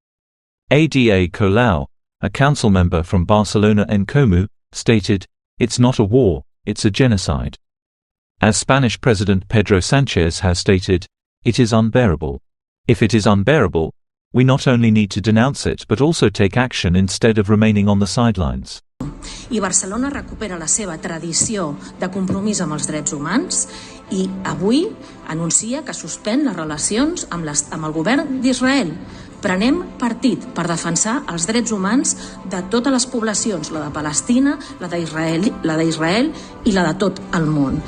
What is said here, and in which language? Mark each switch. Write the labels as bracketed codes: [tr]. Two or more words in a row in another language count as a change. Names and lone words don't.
[en] Ada Colau, a council member from Barcelona en Comú, stated, "It's not a war, it's a genocide." As Spanish President Pedro Sánchez has stated, "It is unbearable. If it is unbearable, we not only need to denounce it but also take action instead of remaining on the sidelines." [ca] I Barcelona recupera la seva tradició de compromís amb els drets humans i avui anuncia que suspèn les relacions amb el govern d'Israel. Prenem partit per defensar els drets humans de totes les poblacions, la de Palestina, la d'Israel i la de tot el món.